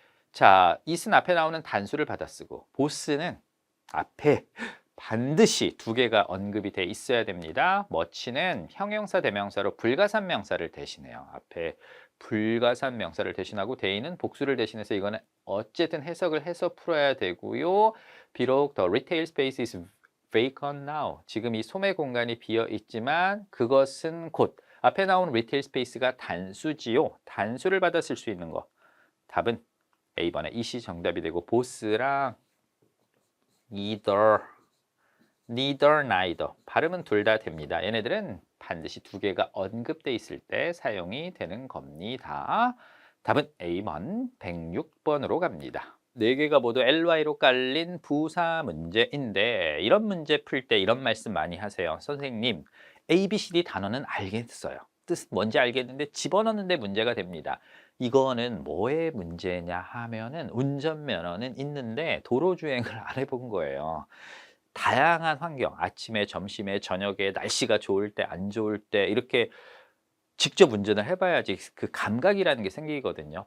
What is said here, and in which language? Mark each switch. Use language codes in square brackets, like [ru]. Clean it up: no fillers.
[ko] 자, it은 앞에 나오는 단수를 받아 쓰고 boss는 앞에 반드시 두 개가 언급이 돼 있어야 됩니다. much는 형용사 대명사로 불가산 명사를 대신해요. 앞에 불가산 명사를 대신하고 day는 복수를 대신해서 이거는 어쨌든 해석을 해서 풀어야 되고요. 비록 [en] the retail space is vacant now. [ko] 지금 이 소매 공간이 비어 있지만 그것은 곧 앞에 나온 retail space가 단수지요. 단수를 받아 쓸 수 있는 거. 답은 A번에 it이 정답이 되고 boss랑 neither, neither 발음은 둘 다 됩니다. 얘네들은 반드시 두 개가 언급돼 있을 때 사용이 되는 겁니다. 답은 A번 106번으로 갑니다. 네 개가 모두 LY로 깔린 부사 문제인데 이런 문제 풀 때 이런 말씀 많이 하세요. 선생님, A, B, C, D 단어는 알겠어요. 뜻 뭔지 알겠는데 집어넣는데 문제가 됩니다. 이거는 뭐의 문제냐 하면은 운전면허는 있는데 도로주행을 안 해본 거예요. 다양한 환경, 아침에, 점심에, 저녁에, 날씨가 좋을 때, 안 좋을 때 이렇게 직접 운전을 해 봐야지 그 감각이라는 게 생기거든요.